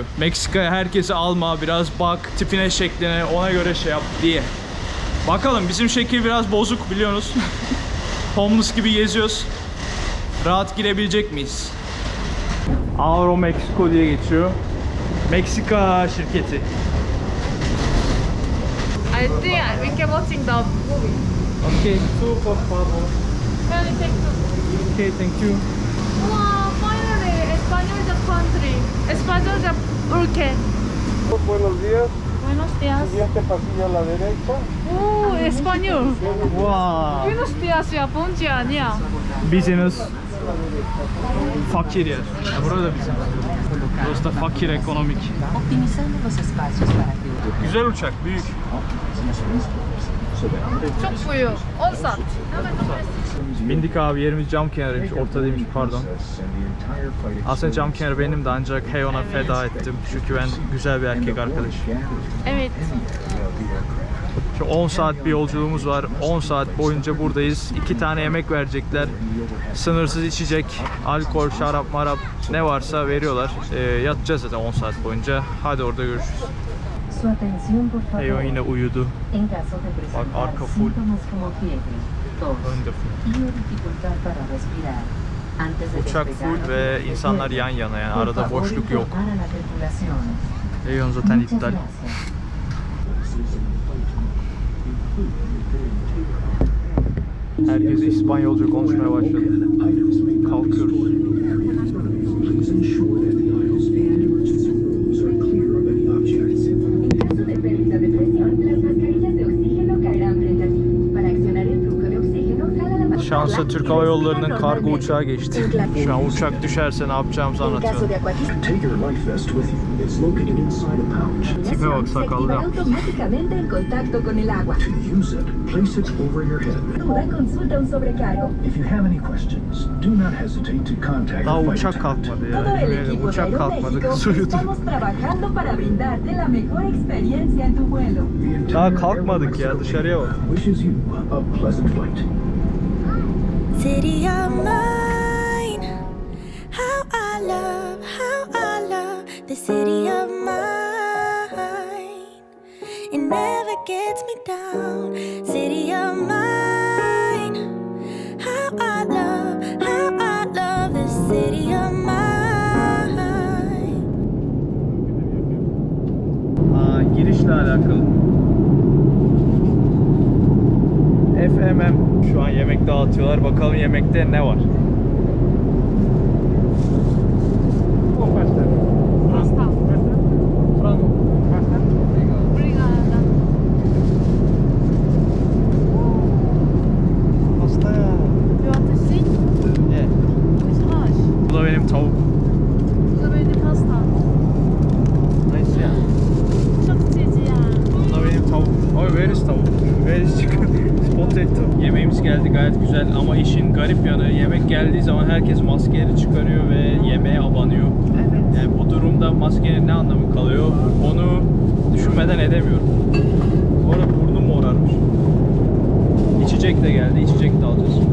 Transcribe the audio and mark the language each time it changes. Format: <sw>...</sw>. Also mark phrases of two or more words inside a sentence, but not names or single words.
<tr>Meksika'ya herkesi alma, biraz bak, tipine, şekline, ona göre şey yap diye. Bakalım, bizim şekil biraz bozuk biliyorsunuz. Homeless gibi geziyoruz. Rahat girebilecek miyiz? Aero Mexico diye geçiyor. Meksika şirketi.</tr> <en>I think we can watching the movie. Okay, two</en> <es>por favor.</es> <en>Can we take two? Okay, thank you. Wow, finally, Español the country. Español the ülke.</en> <es>Buenos días. Buenos días. Siguiente pasillo a la derecha. Español. Wow. Buenos días Japonca 아니야.</es> <tr>Business. Fakir yer. Burada bizim. Burası da fakir ekonomik.</tr> <es>Optimizando los espacios para que</es> <tr>Güzel uçak, büyük. Çok büyük. 10 saat. Bindik abi, yerimiz cam kenarıymış, ortadaymış pardon. Aslında cam kenarı benim de ancak hey ona feda ettim. Çünkü ben güzel bir erkek arkadaş. Evet. Şu 10 saat bir yolculuğumuz var. 10 saat boyunca buradayız. 2 tane yemek verecekler. Sınırsız içecek, alkol, şarap, marap ne varsa veriyorlar. Yatacağız zaten 10 saat boyunca. Hadi orada görüşürüz.</tr> <es>su atención por favor.</es> <tr>Hey o yine uyudu.</tr> <es>En caso de</es> <tr>arca</tr> <es>presentar</es> <tr>full.</tr> <es>síntomas como fiebre, tos</es> <tr>Önde full.</tr> <es>y o dificultad para respirar. Antes de</es> <tr>Uçak</tr> <es>despegar</es> <tr>full</tr> <es>hacia</es> <tr>ve</tr> <es>el</es> <tr>insanlar yan</tr> <es>aeropuerto,</es> <tr>yana, yani</tr> <es>por</es> <tr>arada</tr> <es>favor,</es> <tr>boşluk yok.</tr> <es>informar a la tripulación.</es> <tr>Reyhan zaten</tr> <es>Muchas</es> <tr>iptal.</tr> <es>gracias.</es> <tr>Herkes İspanyolca konuşmaya başladı. Kalkıyoruz.</tr> <en>Please ensure that the aisles and emergency rooms are clear of any objects.</en> <es>En caso de pérdida de presión, las mascarillas de oxígeno caerán frente a ti. Para accionar el flujo de oxígeno, jala la manivela</es> <tr>Şansa</tr> <es>y</es> <tr>Türk Hava</tr> <es>respira</es> <tr>Yolları'nın kargo</tr> <es>normalmente.</es> <tr>uçağı geçti. Şu an uçak düşerse ne yapacağımızı</tr> <es>En caso</es> <tr>anlatıyorum.</tr> <es>de acuatismo,</es> <en>Take your life vest with you. It's located inside a pouch.</en> <tr>Tipe bak,</tr> <es>se</es> <tr>sakallı</tr> <es>activará</es> <tr>yapmış.</tr> <es>automáticamente en contacto con el agua.</es> <en>To use it, place it over your head.</en> <es>Duda, consulta un sobrecargo.</es> <en>If you have any questions, do not hesitate to contact</en> <tr>Daha</tr> <en>the flight</en> <tr>uçak</tr> <en>attendant.</en> <tr>kalkmadı ya.</tr> <es>Todo el</es> <tr>Yemin ederim,</tr> <es>equipo de</es> <tr>uçak kalkmadı,</tr> <es>Aeroméxico</es> <tr>kız uyudu.</tr> <es>estamos trabajando para brindarte la mejor experiencia en tu vuelo.</es> <en>The entire</en> <tr>Daha kalkmadık ya,</tr> <en>Aeromexico</en> <tr>dışarıya bak.</tr> <en>team wishes you a pleasant flight. City of mine, how I love the city of mine. It never gets me down. City of mine, how I love the city of mine.</en> <tr>Girişle alakalı. FMM. Şu an yemek dağıtıyorlar. Bakalım yemekte ne var? Pasta.</tr> <pt>Obrigada.</pt> <tr>Pasta ya.</tr> <en>You want to see?</en> <tr>Ne?</tr> <en>It's hash.</en> <tr>Bu da benim tavuk. Bu da benim pasta. Nice ya. Çok cici ya. Bu da benim tavuk. Oy,</tr> <en>where is tavuk? Where is chicken? Potato.</en> <tr>Yemeğimiz geldi, gayet güzel ama işin garip yanı, yemek geldiği zaman herkes maskeleri çıkarıyor ve yemeğe abanıyor. Evet. Yani bu durumda maskenin ne anlamı kalıyor? Onu düşünmeden edemiyorum. Bu arada burnum morarmış. İçecek de geldi, içecek de alacağız.</tr>